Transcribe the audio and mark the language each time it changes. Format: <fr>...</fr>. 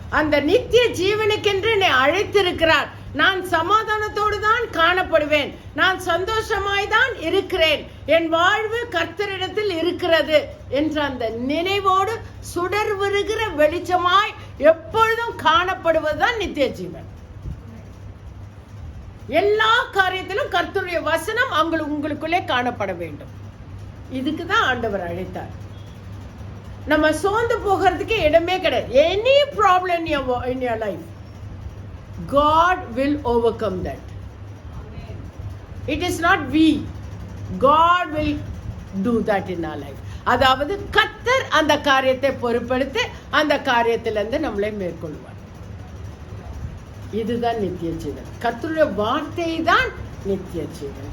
<ta>அந்த நித்திய ஜீவனுக்கென்று என்னை அழைத்திருக்கிறார். நான் சமாதானத்தோடு தான் காணப்படுவேன், நான் சந்தோஷமாய் தான் இருக்கிறேன், என் வாழ்வு கர்த்தரிடத்தில் இருக்கிறது என்ற அந்த நினைவோடு சுடர் வருகிற வெளிச்சமாய் எப்பொழுதும் காணப்படுவதுதான் நித்திய ஜீவன். எல்லா காரியத்திலும் கர்த்தருடைய வசனம் உங்களுக்குள்ளே காணப்பட வேண்டும். இதுக்கு தான் ஆண்டவர் அழைத்தார். நம்ம சோர்ந்து போகிறதுக்கு இடமே கிடையாது.</ta> <en>Any problem in your life, God will overcome that. It is not we, God will do that in our life.</en> <ta>அதாவது கர்த்தர் அந்த காரியத்தை பொறுப்பெடுத்து அந்த காரியத்திலிருந்து நம்மளை மேற்கொள்வார். இதுதான் நித்திய ஜீவன். கர்த்தருடைய வார்த்தை தான் நித்திய ஜீவன்.</ta>